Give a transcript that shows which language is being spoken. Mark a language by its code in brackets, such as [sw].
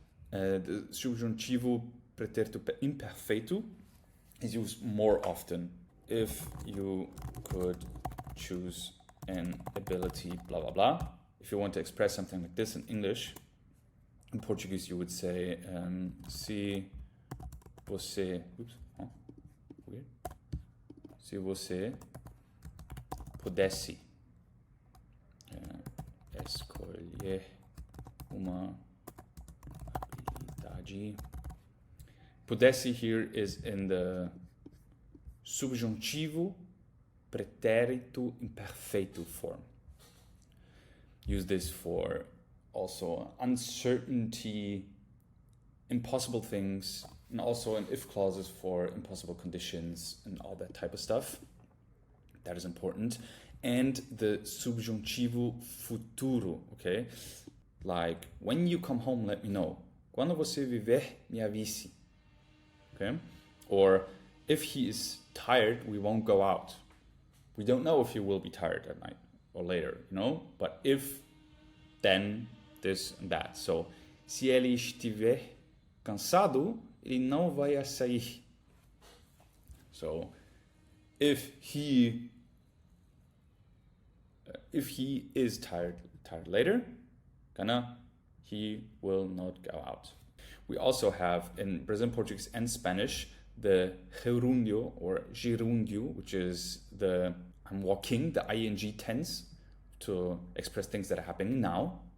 [en] The subjuntivo pretérito imperfeito is used more often. If you could choose an ability, blah, blah, blah. If you want to express something like this in English, in Portuguese you would say, [pt] se você, [en] weird. [pt] Se você pudesse escolher uma habilidade. [en] Pudesse here is in the subjuntivo pretérito imperfeito form. Use this for also uncertainty, impossible things, and also in if clauses for impossible conditions and all that type of stuff. That is important. And the subjuntivo futuro, okay? Like, when you come home, let me know. [pt] Quando você viver, me avise. [en] Okay? Or, if he is tired, we won't go out. We don't know if he will be tired at night or later, you know? But if, then, this and that. [pt] So, se ele estiver cansado, ele não vai sair. [en] So, if he is tired later, he will not go out. We also have in Brazilian Portuguese and Spanish the gerundio or gerundio, which is the I'm walking, the ing tense to express things that are happening now.